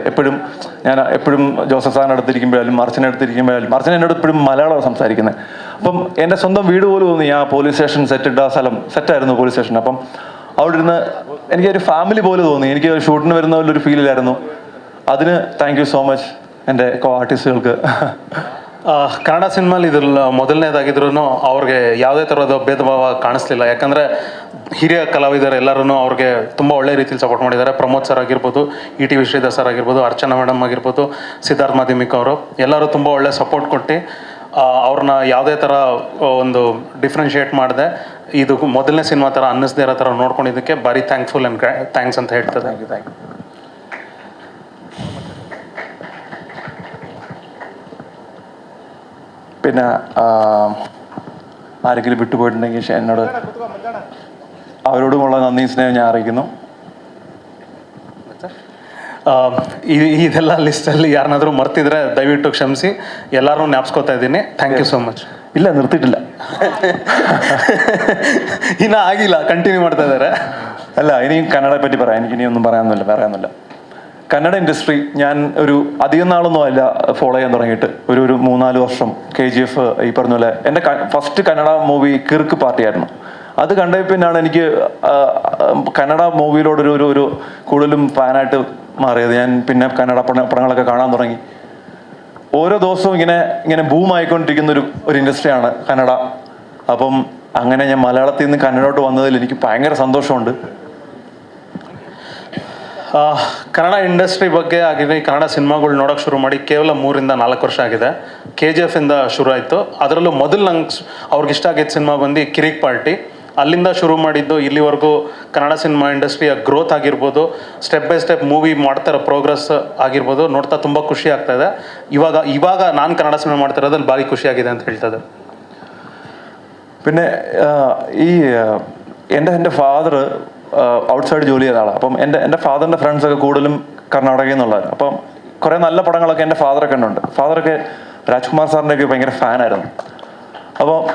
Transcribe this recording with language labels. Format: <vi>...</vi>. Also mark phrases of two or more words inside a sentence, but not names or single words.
<ml>എപ്പോഴും ജോസഫ് സാറിൻ്റെ അടുത്തിരിക്കുമ്പോഴാലും അർച്ചന അടുത്തിരിക്കുമ്പോഴാലും അർച്ചന എന്നോട് എപ്പോഴും മലയാളമാണ് സംസാരിക്കുന്നത്. അപ്പം എൻ്റെ സ്വന്തം വീട് പോലും തോന്നി. ആ പോലീസ് സ്റ്റേഷൻ സെറ്റായിരുന്നു പോലീസ് സ്റ്റേഷൻ. അപ്പം അവിടെ ഇരുന്ന് എനിക്കൊരു ഫാമിലി പോലെ തോന്നി. എനിക്ക് ഷൂട്ടിന് വരുന്ന പോലൊരു ഫീലിലായിരുന്നു. അതിന്</ml> <en>thank you so much</en> <ml>എൻ്റെ ആർട്ടിസ്റ്റുകൾക്ക്.</ml> <kn>ಕನ್ನಡ ಸಿನಿಮಾಲಿ ಇದ್ರಲ್ಲಿ ಮೊದಲನೇದಾಗಿದ್ರೂ ಅವ್ರಿಗೆ ಯಾವುದೇ ಥರದ ಭೇದ ಭಾವ ಕಾಣಿಸ್ಲಿಲ್ಲ. ಯಾಕಂದರೆ ಹಿರಿಯ ಕಲಾವಿದರು ಎಲ್ಲರೂ ಅವ್ರಿಗೆ ತುಂಬ ಒಳ್ಳೆ ರೀತಿಯಲ್ಲಿ ಸಪೋರ್ಟ್ ಮಾಡಿದ್ದಾರೆ. ಪ್ರಮೋದ್ ಸರ್ ಆಗಿರ್ಬೋದು, ETV ಶ್ರೀಧರ್ ಸರ್ ಆಗಿರ್ಬೋದು, ಅರ್ಚನಾ ಮೇಡಮ್ ಆಗಿರ್ಬೋದು, ಸಿದ್ಧಾರ್ಥ್ ಮಾಧ್ಯಮಿಕ್ ಅವರು ಎಲ್ಲರೂ ತುಂಬ ಒಳ್ಳೆ ಸಪೋರ್ಟ್ ಕೊಟ್ಟು ಅವ್ರನ್ನ ಯಾವುದೇ ಥರ ಒಂದು ಡಿಫ್ರೆನ್ಷಿಯೇಟ್ ಮಾಡಿದೆ ಇದು ಮೊದಲನೇ ಸಿನಿಮಾ ಥರ ಅನ್ನಿಸ್ದೇ ಇರೋ ಥರ ನೋಡ್ಕೊಂಡಿದ್ದಕ್ಕೆ ಭಾರಿ ಥ್ಯಾಂಕ್ಫುಲ್ ಆ್ಯಂಡ್ ಥ್ಯಾಂಕ್ಸ್ ಅಂತ ಹೇಳ್ತದೆ.</kn> <en>Thank you.</en> <ml>പിന്നെ ആരെങ്കിലും വിട്ടുപോയിട്ടുണ്ടെങ്കിൽ എന്നോട് അവരോടുമുള്ള നന്ദി സ്നേഹം ഞാൻ അറിയിക്കുന്നു.</ml> <kn>ಇದೆಲ್ಲ ಲಿಸ್ಟಲ್ಲಿ ಯಾರನ್ನಾದರೂ ಮರ್ತಿದ್ರೆ ದಯವಿಟ್ಟು ಕ್ಷಮಿಸಿ. ಎಲ್ಲರೂ ಜ್ಞಾಪಿಸ್ಕೋತಾ ಇದ್ದೀನಿ.</kn> <en>Thank you so much.</en> <ml>ಇಲ್ಲ, നിർത്തിയിട്ടില്ല,</ml> <kn>ಇನ್ನೂ ಆಗಿಲ್ಲ, ಕಂಟಿನ್ಯೂ ಮಾಡ್ತಾ ಇದ್ದಾರೆ.</kn> <ml>അല്ല, ഇനിയും കന്നഡയെ പറ്റി പറയാം. എനിക്കിനിയൊന്നും പറയാനൊന്നുമില്ല. കന്നഡ ഇൻഡസ്ട്രി ഞാൻ ഒരു അധികം നാളൊന്നും അല്ല ഫോളോ ചെയ്യാൻ തുടങ്ങിയിട്ട്. ഒരു 3-4 വർഷം KGF ഈ പറഞ്ഞ പോലെ എൻ്റെ ഫസ്റ്റ് കന്നഡ മൂവി കിർക്ക് പാർട്ടിയായിരുന്നു. അത് കണ്ടേ പിന്നാണ് എനിക്ക് കന്നഡ മൂവിയിലോട് ഒരു കൂടുതലും ഫാനായിട്ട് മാറിയത്. ഞാൻ പിന്നെ കന്നഡ പടങ്ങളൊക്കെ കാണാൻ തുടങ്ങി. ഓരോ ദിവസവും ഇങ്ങനെ ബൂമായിക്കൊണ്ടിരിക്കുന്ന ഒരു ഇൻഡസ്ട്രിയാണ് കന്നഡ. അപ്പം അങ്ങനെ ഞാൻ മലയാളത്തിൽ നിന്ന് കന്നഡോട്ട് വന്നതിൽ എനിക്ക് ഭയങ്കര സന്തോഷമുണ്ട്.</ml> <kn>ಕನ್ನಡ ಇಂಡಸ್ಟ್ರಿ ಬಗ್ಗೆ ಆಗಿದೆ. ಕನ್ನಡ ಸಿನಿಮಾಗಳು ನೋಡೋಕೆ ಶುರು ಮಾಡಿ ಕೇವಲ 3-4 ವರ್ಷ ಆಗಿದೆ. KGF-ಇಂದ ಶುರು ಆಯಿತು. ಅದರಲ್ಲೂ ಮೊದಲು ನಂಗೆ ಅವ್ರಿಗೆ ಇಷ್ಟ ಆಗಿದ್ದ ಸಿನಿಮಾ ಬಂದು ಕಿರಿಕ್ ಪಾರ್ಟಿ. ಅಲ್ಲಿಂದ ಶುರು ಮಾಡಿದ್ದು ಇಲ್ಲಿವರೆಗೂ ಕನ್ನಡ ಸಿನಿಮಾ ಇಂಡಸ್ಟ್ರಿಯ ಗ್ರೋತ್ ಆಗಿರ್ಬೋದು,</kn> <en>step by step</en> <kn>ಮೂವಿ ಮಾಡ್ತಾರೋ ಪ್ರೋಗ್ರೆಸ್ ಆಗಿರ್ಬೋದು ನೋಡ್ತಾ ತುಂಬ ಖುಷಿ ಆಗ್ತಾಯಿದೆ. ಇವಾಗ ನಾನು ಕನ್ನಡ ಸಿನಿಮಾ ಮಾಡ್ತಿರೋದ್ರಲ್ಲಿ ಭಾರಿ ಖುಷಿಯಾಗಿದೆ ಅಂತ ಹೇಳ್ತದೆ.</kn> <ml>പിന്നെ ഈ എൻ്റെ</ml> <en>father outside</en> <ml>ജോലി ചെയ്ത ആളാണ്. അപ്പം എൻ്റെ ഫാദറിൻ്റെ ഫ്രണ്ട്സൊക്കെ കൂടുതലും കർണാടകയിൽ നിന്നുള്ളവരാണ്. അപ്പം കുറേ നല്ല പടങ്ങളൊക്കെ എൻ്റെ ഫാദറൊക്കെ ഉണ്ട്. ഫാദറൊക്കെ രാജ്കുമാർ സാറിൻ്റെയൊക്കെ ഭയങ്കര ഫാനായിരുന്നു.</ml>